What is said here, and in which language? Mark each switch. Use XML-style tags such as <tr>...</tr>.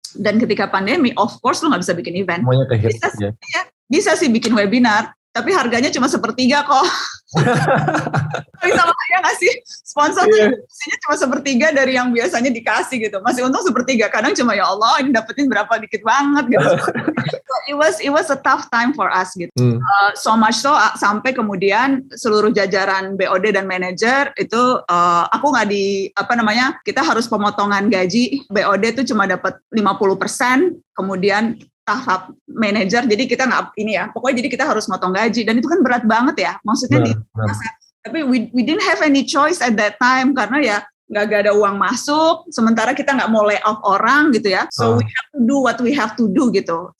<id>Dan ketika pandemi,</id> <en>of course</en> <id>lo nggak bisa bikin event. Bisa sih bikin webinar, tapi harganya cuma 1/3 kok. Sama ya nggak sih? Sponsor tuh cuma 1/3 dari yang biasanya dikasih gitu. Masih untung 1/3. Kadang cuma ya Allah ini dapetin berapa dikit banget gitu.</id> <en>It was a tough time for us gitu. So much so</en> <id>sampai kemudian seluruh jajaran BOD dan manajer itu aku nggak kita harus pemotongan gaji. BOD tuh cuma dapat 50%, kemudian tahap manajer, jadi kita pokoknya jadi kita harus motong gaji, dan itu kan berat banget ya, maksudnya tapi</id> <en>we didn't have any choice at that time,</en> <id>karena ya nggak ada uang masuk, sementara kita nggak mau lay off orang gitu ya,</id> <en>so we have to do</en> <id>what we have to do gitu.</id>